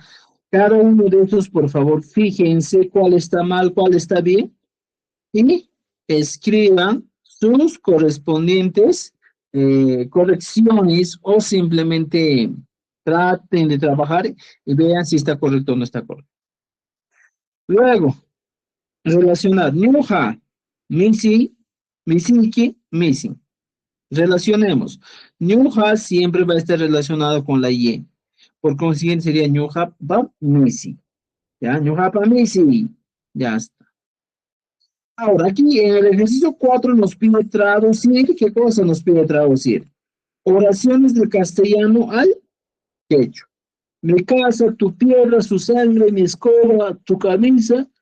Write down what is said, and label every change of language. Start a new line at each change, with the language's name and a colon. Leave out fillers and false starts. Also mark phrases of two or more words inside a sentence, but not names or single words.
Spanish: Cada uno de estos, por favor, fíjense cuál está mal, cuál está bien, y escriban sus correspondientes correcciones o simplemente traten de trabajar y vean si está correcto o no está correcto. Luego, relacionar
Quechua: Nuja, Misi, Misiki,
Spanish: Missing. Relacionemos. Nuja siempre va a estar relacionado con la Y. Por consiguiente sería
Quechua: Nuja pa Misi.
Spanish: ¿Ya?
Quechua: Nuja pa Misi.
Spanish: Ya está. Ahora, aquí en el ejercicio 4 nos pide traducir. ¿Qué cosa nos pide traducir? Oraciones del castellano al quechua. Mi casa, tu tierra, su sangre, mi escoba, tu camisa.